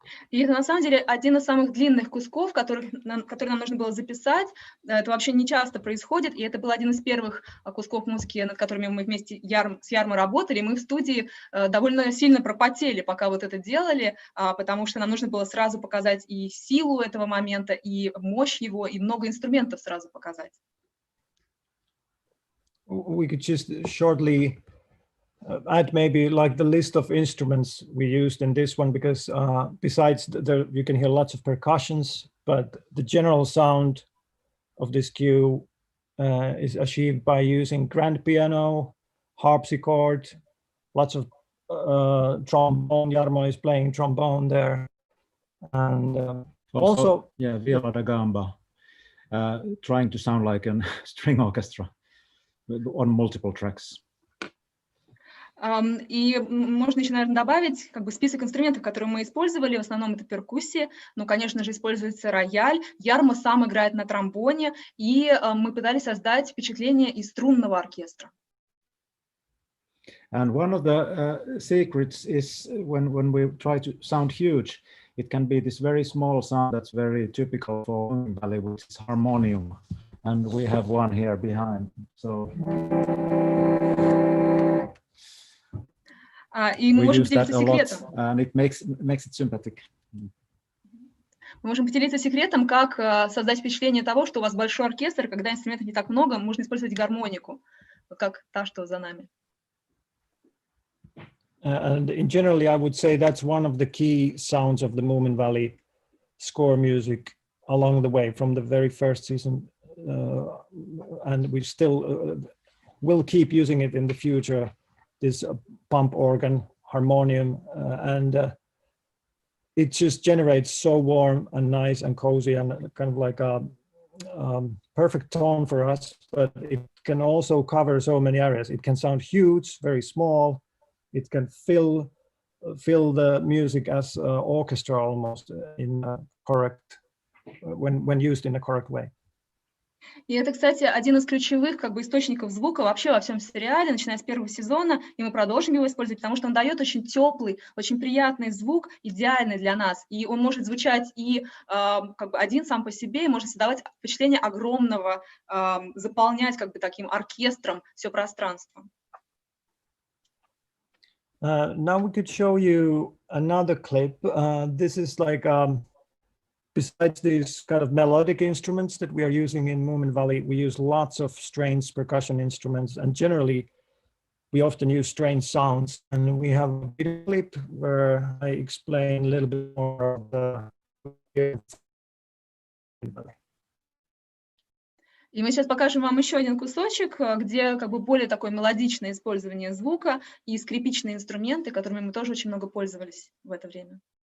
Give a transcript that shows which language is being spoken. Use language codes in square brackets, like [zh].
[ru] И это на самом деле один из самых длинных кусков, который нам нужно было записать. Это вообще не часто происходит, и это был один из первых кусков музыки, над которыми мы вместе с Ярмо работали. Мы в студии довольно сильно пропотели, пока вот это делали, потому что нам нужно было сразу показать и силу этого момента, и мощь его, и много инструментов сразу показать. [en] We could just shortly add maybe like the list of instruments we used in this one, because besides you can hear lots of percussions, but the general sound of this cue is achieved by using grand piano, harpsichord, lots of trombone. Jarmo is playing trombone there, and also yeah, viola da gamba, trying to sound like a string orchestra on multiple tracks. [ru] И можно еще, наверное, добавить как бы список инструментов, которые мы использовали. В основном это перкуссия, но, конечно же, используется рояль. Ярмо сам играет на тромбоне, и мы пытались создать впечатление из струнного оркестра. [en] And one of the secrets is when we try to sound huge, it can be this very small sound that's very typical for Moominvalley, which is harmonium. And we have one here behind. So [ru] И мы можем поделиться секретом. [en] And it makes it sympathetic. [ru] Мы можем поделиться секретом, как создать впечатление того, что у вас большой оркестр, когда инструментов не так много, можно использовать гармонику, вот как та, что за нами. [en] And in generally, I would say that's one of the key sounds of the Moominvalley score music along the way from the very first season, and we still will keep using it in the future. This pump organ, harmonium, and it just generates so warm and nice and cozy and kind of like a perfect tone for us, but it can also cover so many areas. It can sound huge, very small. It can fill the music as orchestra almost in a correct, when used in a correct way. [ru] И это, кстати, один из ключевых как бы источников звука вообще во всем сериале, начиная с первого сезона, и мы продолжим его использовать, потому что он дает очень теплый, очень приятный звук, идеальный для нас, и он может звучать и как бы один сам по себе, и может создавать впечатление огромного, заполнять как бы таким оркестром все пространство. [en] Now we could show you another clip. This is like besides these kind of melodic instruments that we are using in Moominvalley, we use lots of strange percussion instruments, and generally we often use strange sounds. And we have a video clip where I explain a little bit more of the. [ru] И мы сейчас покажем вам еще один кусочек, где как бы более такое мелодичное использование звука и скрипичные инструменты, которыми мы тоже очень много пользовались в это время.